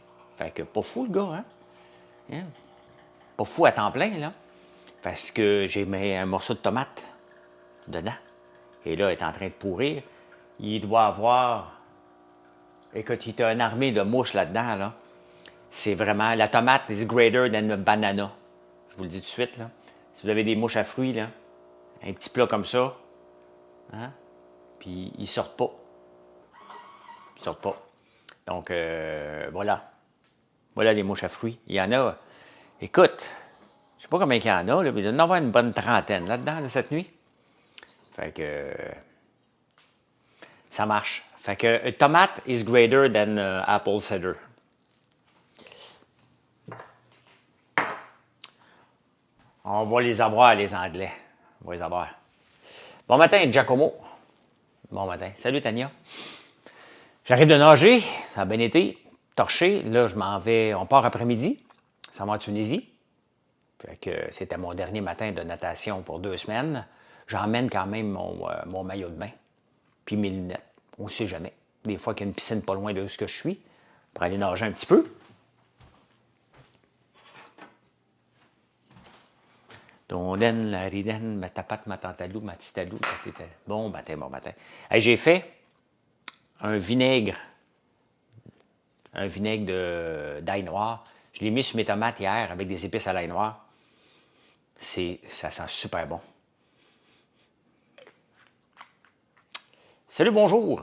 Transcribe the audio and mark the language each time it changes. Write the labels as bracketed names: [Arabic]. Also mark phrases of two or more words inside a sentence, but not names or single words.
[French] Fait que pas fou, le gars, hein? Pas fou à temps plein, là. Parce que j'ai mis un morceau de tomate dedans. Et là, il est en train de pourrir. Il doit avoir... Écoute, il y a une armée de mouches là-dedans, là. C'est vraiment... La tomate [English] is greater than a banana. [French] Je vous le dis tout de suite, là. Si vous avez des mouches à fruits, là, un petit plat comme ça, hein? Puis ils sortent pas. Ils sortent pas. Donc, voilà. Voilà les mouches à fruits. Il y en a... Écoute, je sais pas combien il y en a, là, mais il doit y en avoir une bonne trentaine là-dedans, là, cette nuit. Fait que... ça marche. Fait que tomate [English] is greater than apple cider. [French] On va les avoir, les Anglais. On va les avoir. Bon matin, Giacomo. Bon matin. Salut, Tania. J'arrive de nager. Ça a bien été. Torché. Là, je m'en vais. On part après-midi. Ça va en Tunisie. Fait que c'était mon dernier matin de natation pour 2 semaines. J'emmène quand même mon maillot de bain. Puis mes lunettes. On ne sait jamais. Des fois qu'il y a une piscine pas loin de ce que je suis. Pour aller nager un petit peu. Tonden, la riden, ma tapate, ma tantalou, ma titalou. Bon matin, bon matin. Hey, j'ai fait un vinaigre d'ail noir. Je l'ai mis sur mes tomates hier avec des épices à l'ail noir. Ça sent super bon. Salut, bonjour.